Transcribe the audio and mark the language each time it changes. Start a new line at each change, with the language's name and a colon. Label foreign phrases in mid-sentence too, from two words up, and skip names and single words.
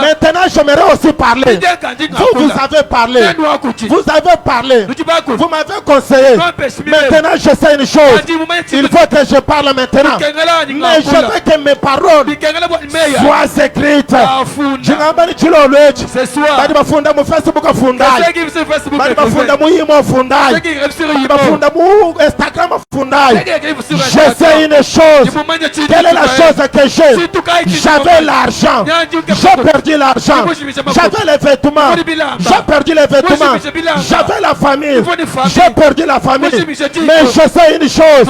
French: Maintenant, j'aimerais aussi parler. Vous avez parlé. Vous avez parlé. Vous m'avez conseillé. Maintenant, je sais une chose. Il faut que je parle maintenant. Mais je veux que mes paroles soient écrites. Ce soir,
Luba-Lulua: Badi bafunda mu Facebook afundai.
French: ceux qui sont sur Facebook,
Luba-Lulua: Badi bafunda mu imo
French: ceux
Luba-Lulua: afundai.
French: qui écrivent sur
Luba-Lulua: Badi Imo, bafunda mu Instagram
French: ceux
Luba-Lulua: afundai.
French: qui écrivent sur Je sais une chose. Instagram. Quelle est la chose que j'ai? J'avais l'argent. J'ai perdu l'argent. J'avais les vêtements. J'ai perdu les vêtements. J'avais la famille. J'ai perdu la famille. Mais je sais une chose.